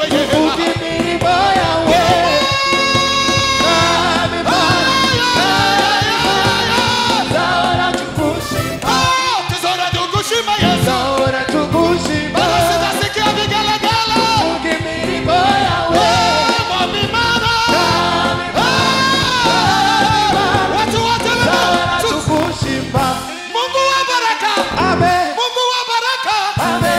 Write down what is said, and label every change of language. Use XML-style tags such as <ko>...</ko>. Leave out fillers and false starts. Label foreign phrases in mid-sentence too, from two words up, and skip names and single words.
<rw>tuvuge imirimo yawe Mwami Mana tuzahora tugushima Tuzahora tugushima Yesu. tuzahora tugushima</rw> <sw>Sitasikia vigelegele.</sw> <rw>tuvuge imirimo yawe Mwami Mana.</rw> <sw>Watu wote</sw> <rw>tuzahora tu- tugushima</rw> <sw>Mungu wa baraka. Amen Mungu wa baraka. Amen</sw>